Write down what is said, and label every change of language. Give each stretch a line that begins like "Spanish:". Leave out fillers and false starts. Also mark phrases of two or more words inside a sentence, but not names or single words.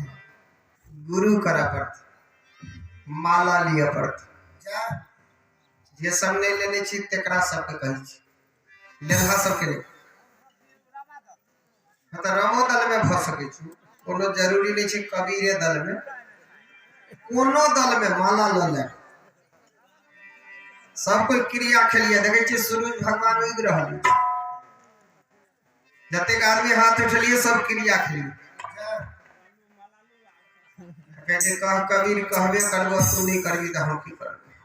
Maithili: गुरु करे पड़ते, माला लिया पड़ते। जे सब नहीं लेने छी तेकरा सबके कही छी, लेनहा सबके नहीं। मतलब रामो दल में भ सके छी, कोनो जरूरी नहीं छै कबीरे दल में, कोनो दल में माला ल ले। सब कोई क्रिया खेलिए देखे छी सूरज भगवान उग रहल, जते आदमी हाथ उठलिए सब क्रिया खेलिए। कहते कह कबीर कहबे करबो तू नहीं करबी तो हम की करबे।